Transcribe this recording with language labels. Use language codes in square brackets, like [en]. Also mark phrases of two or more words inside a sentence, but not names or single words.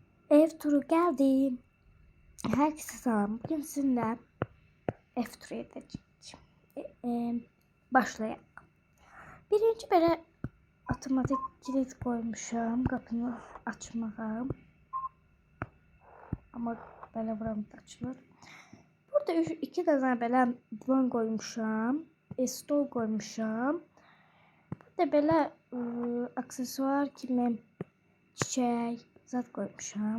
[tr] Ev turu geldi. Herkese selam. Bugün sizinle ev turu edeceğiz. [az] Başlayalım. Birinci belə otomatik kilit koymuşam qapını açmağa. Ama belə buram da açılır. Burada iki tane belə divan koymuşam. Stol koymuşam. Burada belə aksesuar kimi çiçək zat koymuşam.